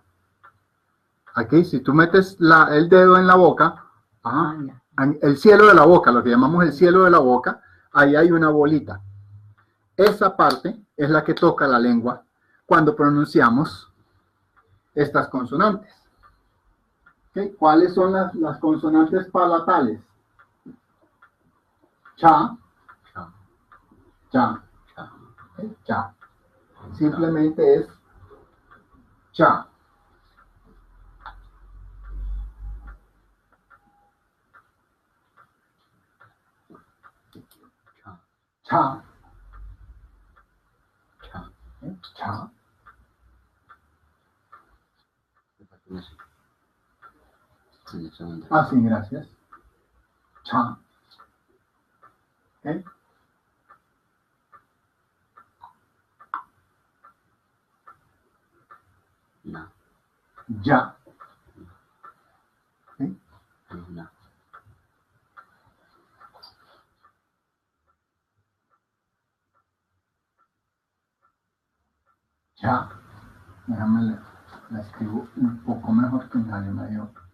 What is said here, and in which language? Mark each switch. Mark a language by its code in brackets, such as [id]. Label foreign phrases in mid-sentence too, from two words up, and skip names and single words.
[es] Aquí, si tú metes el dedo en la boca, ajá, en el cielo de la boca, lo que llamamos el cielo de la boca, ahí hay una bolita. Esa parte es la que toca la lengua cuando pronunciamos estas consonantes. ¿Okay? ¿Cuáles son las consonantes palatales? Cha, cha, cha, cha, ¿okay? Cha. Simplemente es cha. cha, Cha. cha. ¿Okay? Cha. Ah, sí, gracias. Cha. ¿Okay? Na, Ya. ¿Okay? na. Ya. Déjame la escribo un poco mejor que nadie me dio.